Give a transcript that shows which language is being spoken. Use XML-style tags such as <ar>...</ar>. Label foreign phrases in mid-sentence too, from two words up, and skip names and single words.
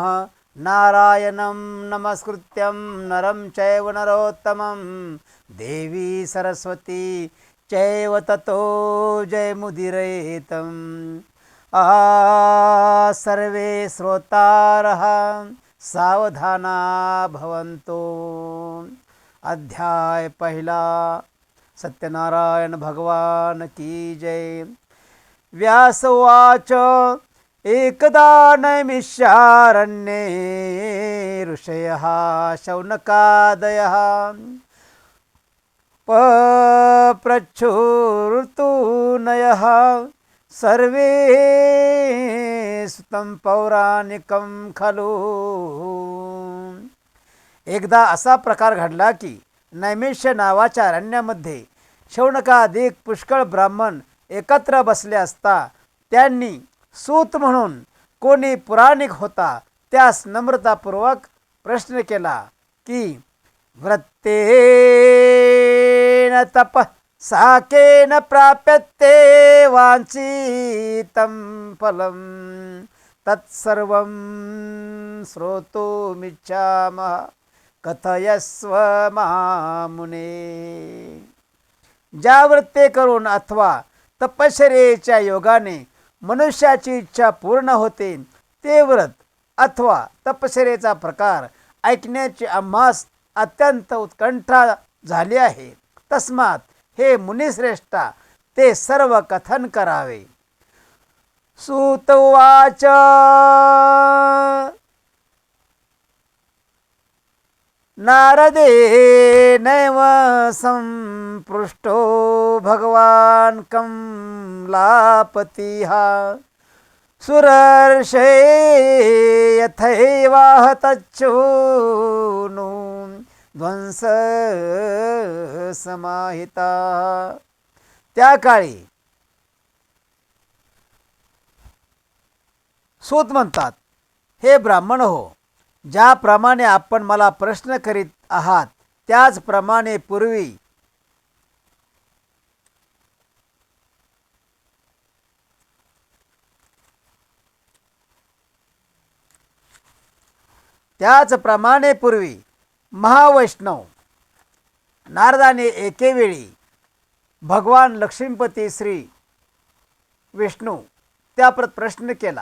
<sa>नारायणं नमस्कृत्यं नरं चैव नरोत्तमं देवी सरस्वती चैव ततो जयमुदीरयेत्। सर्वे श्रोतारः सावधाना भवन्तु।</sa> <mr>अध्याय पहिला।</mr> <hi>सत्यनारायण भगवान की जय।</hi> <sa>व्यास उवाच एकदा नैमिषारण्ये ऋषयः शौनकादयः पप्रच्छुर्तुनयः सर्वे सुतं पौराणिकं खलु।</sa> <mr>एकदा असा प्रकार घडला की नैमिष्य नावाच्या अरण्यामध्ये शौनकाधिक पुष्कळ ब्राह्मण एकत्र बसले असता त्यांनी सूत म्हणून कोणी पुराणिक होता त्यास नम्रतापूर्वक प्रश्न केला की</mr> <sa>व्रतेन तप साकेन प्राप्यते वांछितं फलं तत्सर्वं श्रोतुमिच्छामः कथयस्व महामुने।</sa> <mr>ज्या व्रते करून अथवा तपश्चर्येच्या योगाने मनुष्याची इच्छा पूर्ण होते ते व्रत अथवा तपश्चर्येचा प्रकार ऐकण्याची आम्हास अत्यंत उत्कंठा झाली आहे। तस्मात हे मुनिश्रेष्ठा ते सर्व कथन करावे।</mr> <sa>सूत उवाच नारदेनैव संपृष्टो भगवान् कमलापतिः सुरर्षे यथैवाह तच्छूनु ध्वंस समाहिता।</sa> <mr>त्या काळी सूत म्हणतात, हे ब्राह्मण हो, ज्याप्रमाणे आपण मला प्रश्न करीत आहात त्याचप्रमाणे पूर्वी महावैष्णव नारदाने एकेवेळी भगवान लक्ष्मीपती श्री विष्णू त्याप्रत प्रश्न केला।</mr>